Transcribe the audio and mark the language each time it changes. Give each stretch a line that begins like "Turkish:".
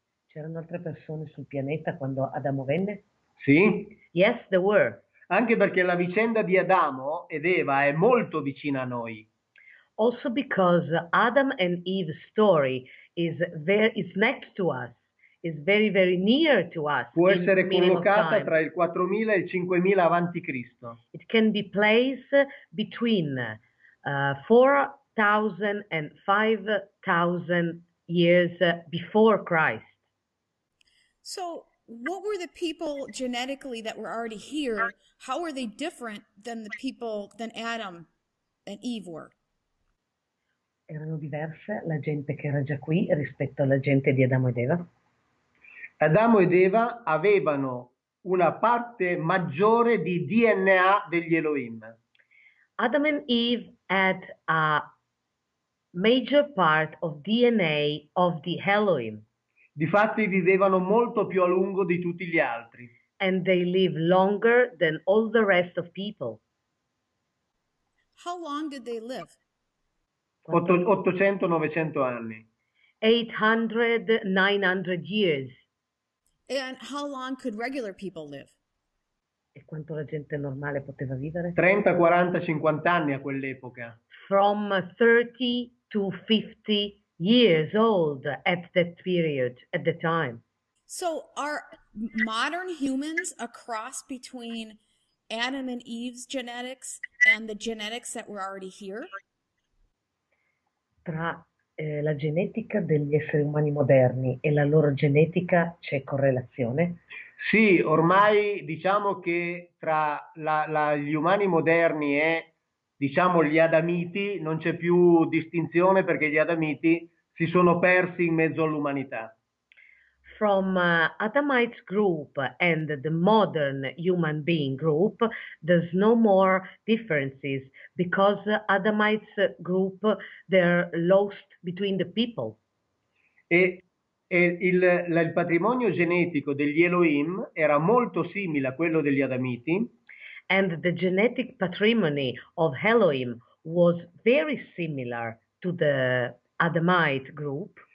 Italian: C'erano altre persone sul pianeta quando Adamo venne? Sì?
English: Yes, there were.
Italian: Anche perché la vicenda di Adamo ed Eva è molto vicina a noi.
English: Also because Adam and Eve's story is next to us, is very, very near to us
Italian: Può
English: in
Italian: essere
English: meaning of
Italian: collocata
English: time.
Italian: tra il 4000 e il 5000 avanti Cristo.
English: It can be placed between 4,000 and 5,000 years before Christ. So, what were the people genetically that were already here? How were they different than the people than Adam and Eve were?
Italian: Erano diverse la gente che era già qui rispetto alla gente di Adamo ed Eva. Adamo ed Eva avevano una parte maggiore di DNA degli Elohim.
English: Adam and Eve had a major part of DNA of the Elohim.
Italian: Difatti vivevano molto più a lungo di tutti gli altri.
English: And they live longer than all the rest of people. How long did they live?
Italian: 800-900 anni.
English: 800, 900 years. And how long could regular people live?
Italian: E quanto la gente normale poteva vivere? 30, 40, 50 anni a quell'epoca.
English: From 30 to 50 years old at that period, at the time. So are modern humans a cross between Adam and Eve's genetics and the genetics that were already here?
Italian: Tra la genetica degli esseri umani moderni e la loro genetica c'è correlazione? Sì, ormai diciamo che tra gli umani moderni e diciamo gli adamiti non c'è più distinzione perché gli adamiti si sono persi in mezzo all'umanità.
English: From Adamite group and the modern human being group, there's no more differences because Adamite group, they're lost between the people.
Italian: E il patrimonio genetico degli Elohim era molto simile a quello degli adamiti.
English: And the genetic patrimony of Elohim was very similar to the Adamite group.